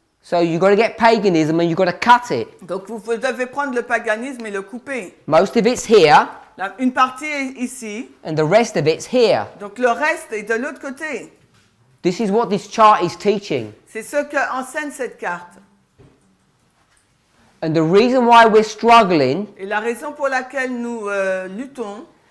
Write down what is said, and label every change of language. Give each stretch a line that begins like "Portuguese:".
English: So you've got to get paganism and you've got to cut it.
French: Donc vous devez prendre le paganisme et le couper.
English: Most of it's here
French: Une partie est ici,
English: and the rest of it's here.
French: donc le reste est de l'autre côté.
English: This is what this chart is teaching.
French: C'est ce que enseigne cette carte.
English: And the reason why we're struggling
French: Et la raison pour laquelle nous luttons,